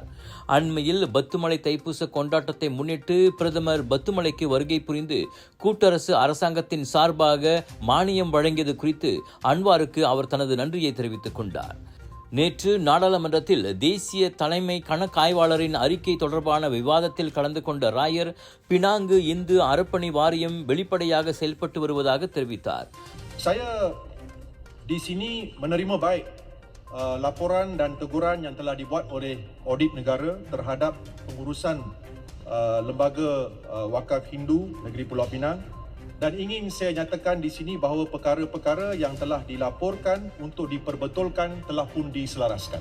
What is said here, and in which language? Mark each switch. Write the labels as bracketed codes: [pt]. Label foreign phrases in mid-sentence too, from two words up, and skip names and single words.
[ta] அண்மையில் பத்துமலை தைப்பூச கொண்டாட்டத்தை முன்னிட்டு பிரதமர் பத்துமலைக்கு வருகை புரிந்து கூட்டரசு அரசாங்கத்தின் சார்பாக மானியம் வழங்கியது குறித்து அன்வாருக்கு அவர் தனது நன்றியை தெரிவித்துக் கொண்டார். நேற்று நாடாளுமன்றத்தில் தேசிய தலைமை கணக்காய்வாளரின் அறிக்கை தொடர்பான விவாதத்தில் கலந்து கொண்ட ராயர் பினாங்கு இந்து அறப்பணி வாரியம் வெளிப்படையாக செயல்பட்டு வருவதாக தெரிவித்தார். [ms] Saya di sini menerima baik laporan dan teguran yang telah dibuat oleh audit negara terhadap pengurusan lembaga wakaf Hindu Negeri Pulau Pinang. Dan ingin saya nyatakan di sini bahawa perkara-perkara yang telah dilaporkan untuk diperbetulkan telah pun diselaraskan.